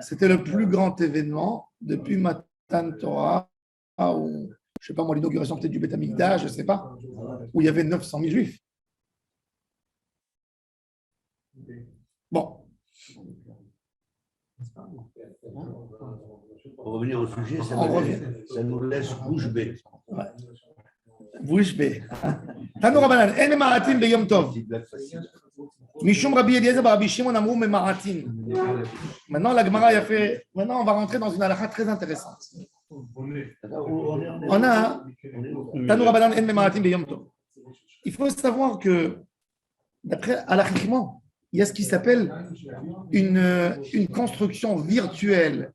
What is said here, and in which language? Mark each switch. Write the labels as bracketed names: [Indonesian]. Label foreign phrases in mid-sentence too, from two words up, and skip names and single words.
[French] C'était le plus grand événement depuis Matan Torah, ou je ne sais pas moi, l'inauguration peut-être du Beth Amikdash, je ne sais pas, où il y avait 900 000 juifs. Bon. Pour revenir au sujet, ça nous laisse bouche bée. Ouais. Bouche bée. [Hebrew] תנו רבנן אין מעטין ביום טוב. משום רבי אליעזר בר רבי שמעון אמרו ממעטין. [French] Maintenant, la Gemara a fait. Maintenant, on va rentrer dans une halakha très intéressante. On a [Hebrew] תנו רבנן אין מעטין ביום טוב. [French] Il faut savoir que, d'après halakhiquement, il y a ce qui s'appelle une construction virtuelle.